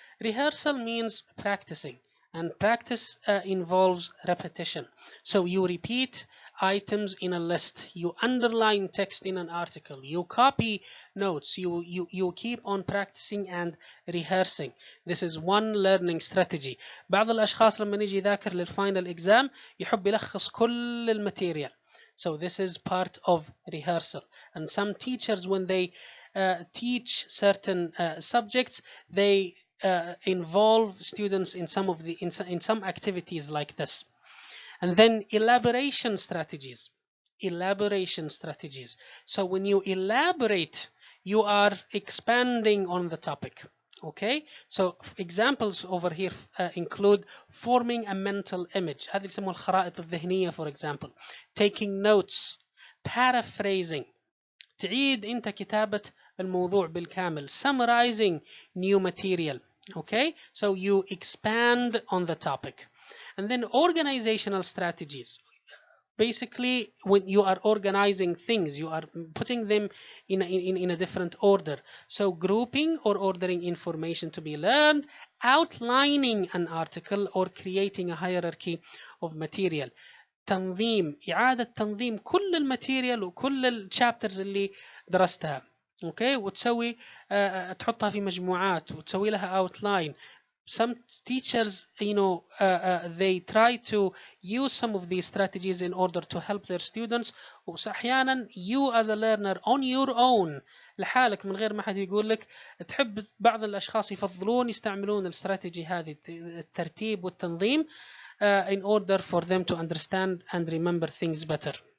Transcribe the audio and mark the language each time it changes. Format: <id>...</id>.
<en>Rehearsal means practicing, and practice involves repetition. So you repeat items in a list, you underline text in an article, you copy notes, you keep on practicing and rehearsing. This is one learning strategy.</en> <ar>بعض الأشخاص لما يجي يذاكر للفاينل exam يحب يلخص كل الماتيريال.</ar> <en>So this is part of rehearsal. And some teachers, when they teach certain subjects, they involve students in some activities like this. And then elaboration strategies. Elaboration strategies. So when you elaborate, you are expanding on the topic. Okay, so examples over here include forming a mental image.</en> <ar>هذه يسموها الخرائط الذهنية,</ar> <en>for example. Taking notes, paraphrasing.</en> <ar>تعيد انت كتابة الموضوع بالكامل.</ar> <en>Summarizing new material. Okay, so you expand on the topic. And then organizational strategies. Basically, when you are organizing things, you are putting them in a different order. So grouping or ordering information to be learned, outlining an article, or creating a hierarchy of material.</en> <ar>تنظيم، إعادة تنظيم كل الماتيريال وكل الشابترز اللي درستها. اوكي، وتسوي تحطها في مجموعات وتسوي لها outline.</ar> <en>Some teachers, they try to use some of these strategies in order to help their students.</en> <ar>وأحيانا</ar> <en>you as a learner on your own</en> <ar>لحالك من غير ما حد يقول لك، تحب بعض الأشخاص يفضلون يستعملون الاستراتيجي هذه، الترتيب والتنظيم</ar> <en>in order for them to understand and remember things better.</en>